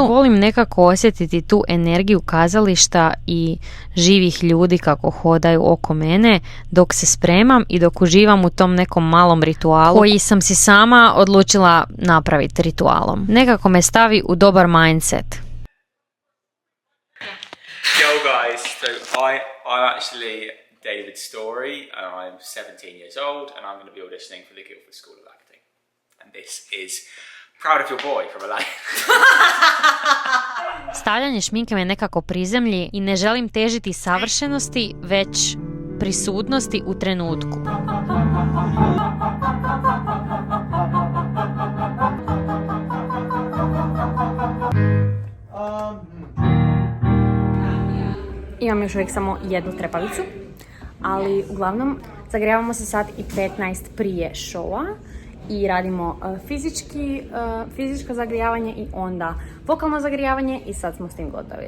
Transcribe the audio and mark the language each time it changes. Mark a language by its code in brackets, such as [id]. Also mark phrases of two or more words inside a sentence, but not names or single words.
[hr] Volim nekako osjetiti tu energiju kazališta i živih ljudi kako hodaju oko mene dok se spremam i dok uživam u tom nekom malom ritualu koji sam si sama odlučila napraviti ritualom. Nekako me stavi u dobar mindset. [en] Yo guys, so I'm actually David Story and I'm 17 years old and I'm going to be auditioning for the Guildford School of Acting. And this is Proud of Your Boy from Aladdin. [hr] Stavljanje šminke me nekako prizemlji i ne želim težiti savršenosti, već prisutnosti u trenutku. Imam još uvijek samo jednu trepavicu, ali uglavnom zagrijavamo se sad i 15 prije showa i radimo fizičko zagrijavanje i onda vokalno zagrijavanje i sad smo s tim gotovi.